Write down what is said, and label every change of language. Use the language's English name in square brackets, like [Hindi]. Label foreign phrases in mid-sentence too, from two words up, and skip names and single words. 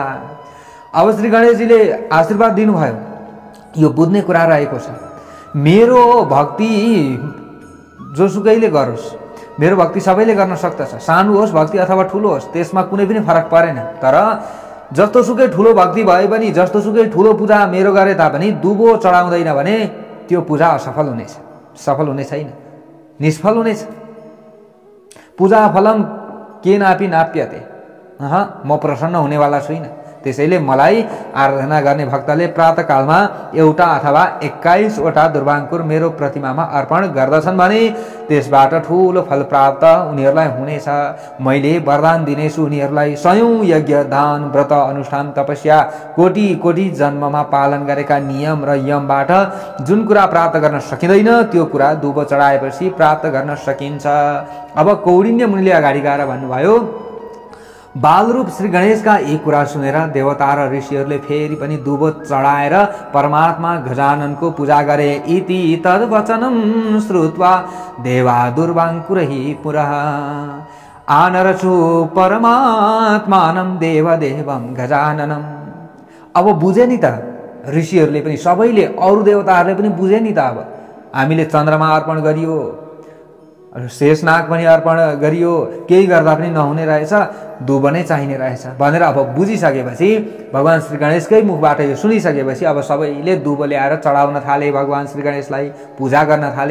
[Nepali] अब श्री गणेशजीले आशीर्वाद दिनुभयो। यो बुझ्ने कुरा रहेको छ, मेरो भक्ति जोसुकैले गरोस्, मेरो भक्ति सबैले गर्न सक्दछ। सानो होस् भक्ति अथवा ठुलो होस्, त्यसमा कुनै पनि फरक परेन। तर जस्तोसुकै ठुलो भक्ति भए पनि, जस्तोसुकै ठुलो पूजा मेरो गरे तापनि दुबो चढाउँदैन भने त्यो पूजा असफल हुनेछ, सफल हुने छैन, निष्फल हुनेछ। [Sanskrit] पूजा फलम केनापि नाप्यते। [Nepali] म प्रसन्न हुनेवाला छुइनँ। त्यसैले मलाई आराधना गर्ने भक्तले प्रातःकालमा एउटा अथवा 21 वटा दुर्वांकुर मेरो प्रतिमामा अर्पण गर्दछन् भने त्यसबाट ठूलो फल प्राप्त उनीहरूलाई हुनेछ। मैले वरदान दिनेछु उनीहरूलाई। सयौं यज्ञ दान व्रत अनुष्ठान तपस्या कोटि कोटि जन्ममा पालन गरेका नियम र यमबाट जुन कुरा प्राप्त गर्न सकिँदैन त्यो कुरा दुबो चढाएपछि प्राप्त गर्न सकिन्छ। अब कौडिन्य मुनिले अगाडि गएर भन्नुभयो, बालरूप श्री गणेशका यी कुरा सुनेर देवता र ऋषिहरूले फेरि पनि दुबो चढाएर परमात्मा गजाननको पूजा गरे। [Sanskrit] इति तद्वचनं श्रुत्वा देवा दुर्वांकुरहि पुरः आनरचु परमात्मानं देवदेवं गजाननम्। [Nepali] अब बुझे नि त ऋषिहरूले पनि, सबैले, अरु देवताहरूले पनि बुझे नि त। अब हामीले चन्द्रमा अर्पण गरियो, शेषनाग पनि अर्पण गरियो, केही गर्दा पनि नहुने रहेछ, दुबो नै चाहिने रहेछ भनेर अब बुझिसकेपछि, भगवान श्री गणेशकै मुखबाट यो सुनिसकेपछि अब सबैले दुबो ल्याएर चढाउन थाले, भगवान श्री गणेशलाई पूजा गर्न थाले।